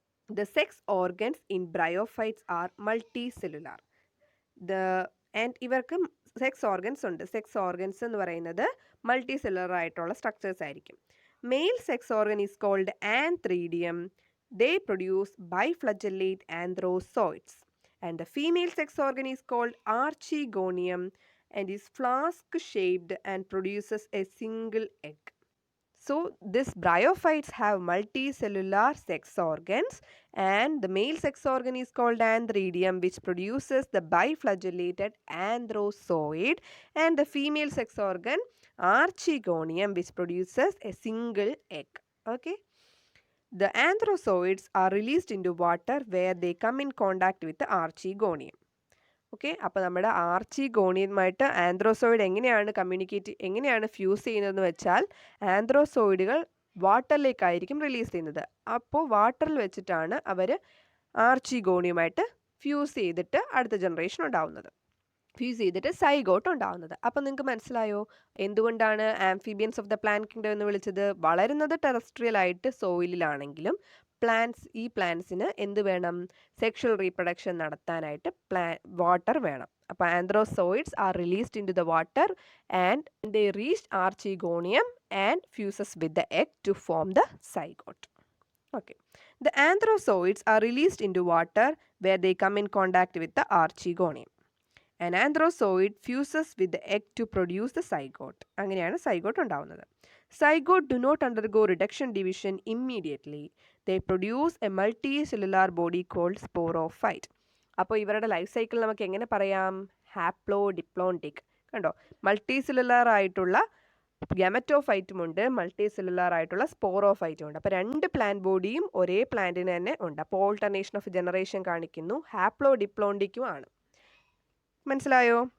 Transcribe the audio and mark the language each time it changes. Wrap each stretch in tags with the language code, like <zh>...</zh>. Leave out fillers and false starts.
<en>The sex organs in bryophytes are multicellular.</en> <ml>And ഇവർക്ക് sex organs ഉണ്ട്. Sex organs എന്ന് പറയുന്നത് multi cellular ആയിട്ടുള്ള സ്ട്രക്ചേഴ്സ് ആയിരിക്കും.</ml> <en>Male sex organ is called antheridium. They produce biflagellate antherozoids. And the female sex organ is called archegonium and is flask shaped and produces a single egg. So these bryophytes have multicellular sex organs, and the male sex organ is called antheridium, which produces the biflagellated anthrozoid, and the female sex organ archegonium, which produces a single egg. Okay, the anthrozoids are released into water where they come in contact with the archegonium.</en> <ml>Okay, അപ്പോൾ നമ്മുടെ ആർച്ചിഗോണിയമായിട്ട് ആന്ത്രോസോയിഡ് എങ്ങനെയാണ് fuse ചെയ്യുന്നതെന്ന് വെച്ചാൽ ആന്ത്രോസോയിഡുകൾ വാട്ടറിലേക്കായിരിക്കും release ചെയ്യുന്നത്. അപ്പോൾ വാട്ടറിൽ വെച്ചിട്ടാണ് അവർ ആർച്ചിഗോണിയമായിട്ട് fuse ചെയ്തിട്ട് അടുത്ത ജനറേഷൻ ഉണ്ടാവുന്നത്, ഫ്യൂസ് ചെയ്തിട്ട് സൈഗോട്ട് ഉണ്ടാവുന്നത്. അപ്പം നിങ്ങൾക്ക് മനസ്സിലായോ എന്തുകൊണ്ടാണ്</ml> <en>amphibians of the plant kingdom</en> <ml>എന്ന് വിളിച്ചത്? വളരുന്നത് ടെറസ്ട്രിയൽ ആയിട്ട് സോയിലിലാണെങ്കിലും ഈ പ്ലാന്റ്സിന് എന്ത് വേണം? സെക്ഷൽ റീപ്രൊഡക്ഷൻ നടത്താനായിട്ട് വാട്ടർ വേണം.</ml> <en>അപ്പോൾ antherozoids are released in to the water and they reach archegonium and fuses with the egg to form the zygote. Okay. The anthrozoids are released into water where they come in contact with the archegonium. An anthrozoid fuses with the egg to produce the zygote.</en> <ml>അങ്ങനെയാണ് zygote ഉണ്ടാവുന്നത്.</ml> <en>Zygote do not undergo reduction division immediately. They produce a multicellular body called sporophyte.</en> <ml>അപ്പോൾ ഇവരുടെ life cycle നമുക്ക് എങ്ങനെ പറയാം? Haplo diplontic. കണ്ടോ, multicellular ആയിട്ടുള്ള ഗമറ്റോഫൈറ്റും ഉണ്ട്, മൾട്ടി സെല്ലുലാർ ആയിട്ടുള്ള സ്പോറോഫൈറ്റും ഉണ്ട്. അപ്പോൾ രണ്ട് പ്ലാന്റ് ബോഡിയും ഒരേ പ്ലാന്റിന് തന്നെ ഉണ്ട്. അപ്പോൾ ഓൾട്ടർനേഷൻ ഓഫ് ജനറേഷൻ കാണിക്കുന്നു. ഹാപ്ലോ ഡിപ്ലോണ്ടിക്കും ആണ്. മനസ്സിലായോ?</ml>